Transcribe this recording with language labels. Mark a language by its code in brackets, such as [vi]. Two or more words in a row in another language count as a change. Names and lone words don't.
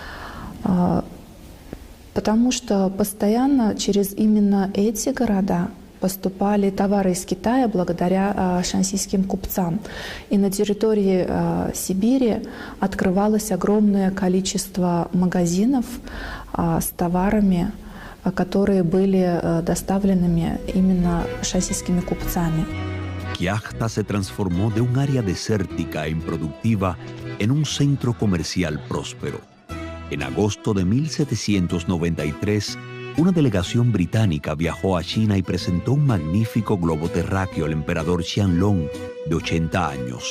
[ru] Потому что постоянно через именно эти города поступали товары из Китая благодаря шаньсийским купцам. И на территории Сибири открывалось огромное количество магазинов с товарами, которые были доставленными именно шаньсийскими купцами. [es] Kiachta se transformó de un área desértica e improductiva en un centro comercial próspero. En agosto de 1793, una delegación británica viajó a China y presentó un magnífico globo terráqueo al emperador Qianlong, de 80 años.